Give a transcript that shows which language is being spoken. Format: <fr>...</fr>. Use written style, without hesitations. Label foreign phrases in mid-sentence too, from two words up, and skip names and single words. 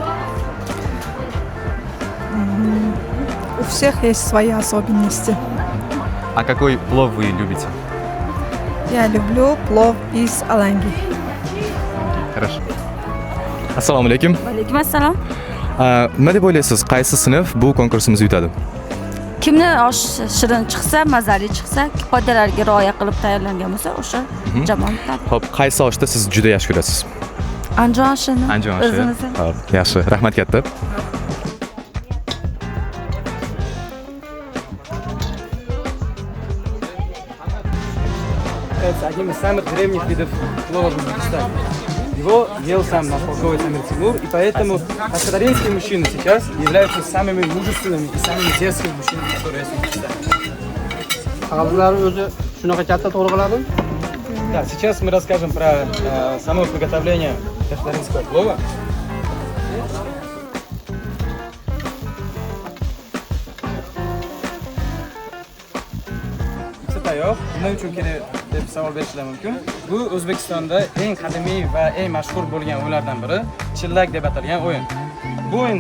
<ru>У всех есть свои особенности. А какой плов вы любите? Я люблю плов из аланги. Хорошо.</ru> <ar>السلام عليكم. عليكم السلام.</ar> <uz>Nima deb o'ylaysiz, qaysi sinf bu konkursimizni yutadi? Kimni osh shirin chiqsa, mazali chiqsa, qoidalarga rioya qilib tayyorlangan bo'lsa, o'sha jamoa yutadi. Xo'p, qaysi oshni siz juda yaxshi ko'rasiz? Andijon oshini. Andijon oshi. O'zimizni. Xo'p, yaxshi. Rahmat katta.</uz> <ru>Это один из самых древних видов плова в Узбекистане. Его ел сам наш полководец Амир Тимур, и поэтому кашкадаринские мужчины сейчас являются самыми мужественными и самыми дерзкими мужчинами, которые есть в Узбекистане. Да, сейчас мы расскажем про само приготовление кашкадаринского плова.</ru> <uz>Tayoq nima uchun kerak deb savol berishlar mumkin. Bu O'zbekistonda eng qadimiy va eng mashhur bo'lgan o'yinlardan biri chillak deb atalgan o'yin.</uz>